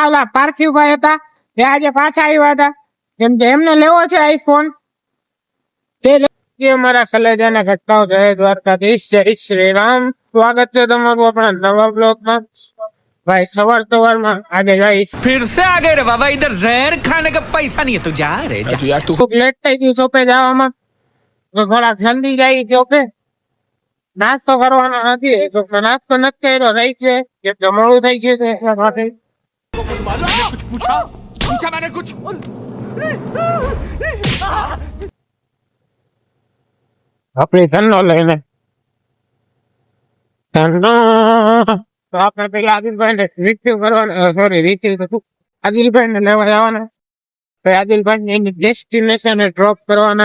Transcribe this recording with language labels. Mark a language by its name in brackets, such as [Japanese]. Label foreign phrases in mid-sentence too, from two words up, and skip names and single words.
[Gujarati] ઓલા પાર્થિવભાઈ હતા એ આજે પાછા આવ્યા હતા, કેમ કે એમને લેવો છે આઈફોન. તે અમારા કલેજાના ઘટકાઓ જય દ્વારકાધીશ, જય શ્રી રામ. સ્વાગત છે તમારું આપણા નવા બ્લોગમાં. ભાઈ સવારમાં આજે જઈશ. [Hindi] फिर से आ गए रे बाबा, इधर जहर खाने का पैसा नहीं है तू जा रे जा। यार तू [Gujarati] ખૂબ લેટ થઈ ગયું શોપે જવામાં, તો થોડાક જલ્દી જાય શોપે. નાસ્તો કરવાનો નથી તો નાસ્તો નથી કર્યો, રહી છે કે મોડું થઈ ગયું છે એટલા માટે. [Hindi] कुछ पूछा पूछा मैंने कुछ [Gujarati] આપણી ધનનો લઈને ધનનો તો આપણે પેલા આદિલભાઈ ને રિસીવ કરવાના, [English] sorry receive [Gujarati] તો તું આદિલભાઈ ને લેવા જવાના. તો આદિલભાઈ ને એની [English] destination drop [Gujarati] કરવાના.